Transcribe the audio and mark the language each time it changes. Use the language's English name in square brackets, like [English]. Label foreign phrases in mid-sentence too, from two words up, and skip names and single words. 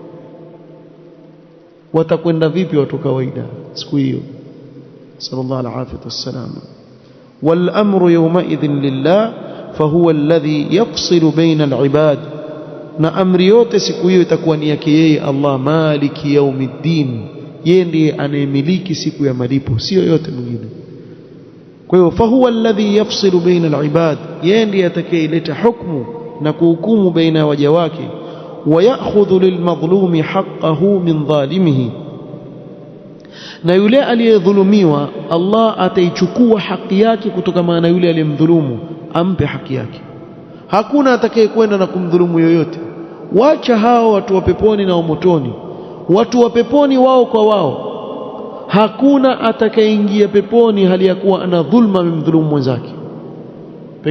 [Swahili] watakwenda vipi watu wa kawaida siku hiyo [Arabic] صلى الله عليه وسلم والأمر يومئذ لله فهو الذي يفصل بين العباد [Swahili] na amri yote siku hiyo itakuwa ni yake yeye Allah [Arabic] مالك يوم الدين [Swahili] yeye ndiye anayemiliki siku ya malipo sio yote mwingine kwa hiyo [Arabic] فهو الذي يفصل بين العباد [Swahili] yeye ndiye atakayeleta hukumu na kuhukumu baina ya waja wake [Arabic] ويأخذ للمظلوم حقه من ظالمه [Swahili] na yule aliyedhulumiwa Allah ataichukua haki yake kutokana na yule aliyemdhulumu ampe haki yake hakuna atakayekwenda na kumdhulumu yoyote wacha hao watu wa peponi na motoni watu wa peponi wao kwa wao hakuna atakayeingia peponi hali ya kuwa ana dhulma amemdhulumu mwenzake pengine